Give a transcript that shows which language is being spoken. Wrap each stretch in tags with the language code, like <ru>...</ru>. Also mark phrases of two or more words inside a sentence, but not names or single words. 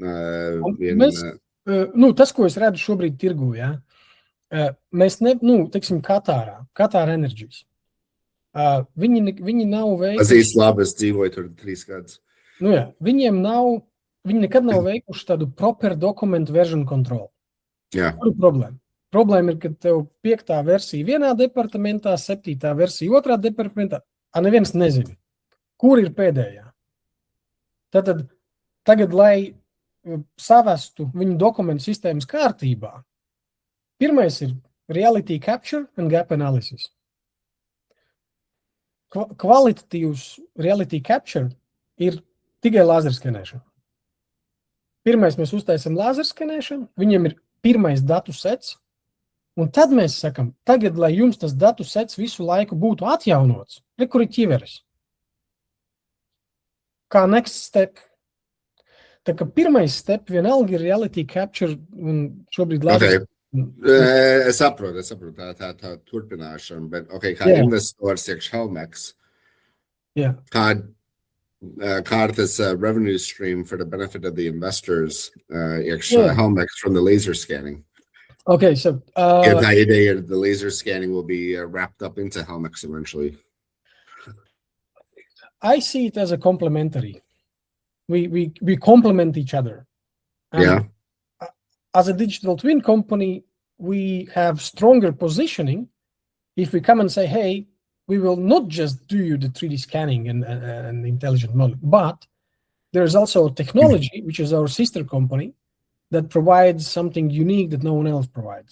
<lv>tas, ko es redzu šobrīd tirgu, ja? Mēs teiksim, Qatar Energies. Viņi nav veikuši... Pazīst labi, es dzīvoju tur 3 gadus. Viņi nekad nav veikuši tādu</lv> <en>proper document version control.</en> <lv>Jā. Kur ir problēma? Problēma ir, ka tev 5. versija vienā departamentā, 7. versija otrā departamentā, neviens nezina, kur ir pēdējā. Tātad tagad, lai savestu viņu dokumentu sistēmas kārtībā, pirmais ir</lv> <en>reality capture and gap analysis.</en> <lv>Kvalitatīvs</lv> <en>reality capture</en> <lv>ir tikai laserskenēšana. Pirmais mēs uztaisam laserskenēšanu, viņiem ir pirmais datu sets, un tad mēs sakam, tagad, lai jums tas datu sets visu laiku būtu atjaunots, kur ir ķiveres.</lv> <en>Kā next step.</en> <lv>Tā kā pirmais step vienalga ir</lv> <en>reality capture</en> <lv>un šobrīd laser. Es saprotu tā turpināšana, bet kā investors iekš HelmX, kā tas</lv> <en>revenue stream for the benefit of the investors</en> <lv>iekš HelmX</lv> <en>from the laser scanning? Okay, so the idea the laser scanning will be wrapped up into HelmX eventually. I see it as a complementary. We complement each other. And as a digital twin company, we have stronger positioning if we come and say, hey, we will not just do you the 3D scanning and intelligent model, but there's also technology, which is our sister company, that provides something unique that no one else provides.</en>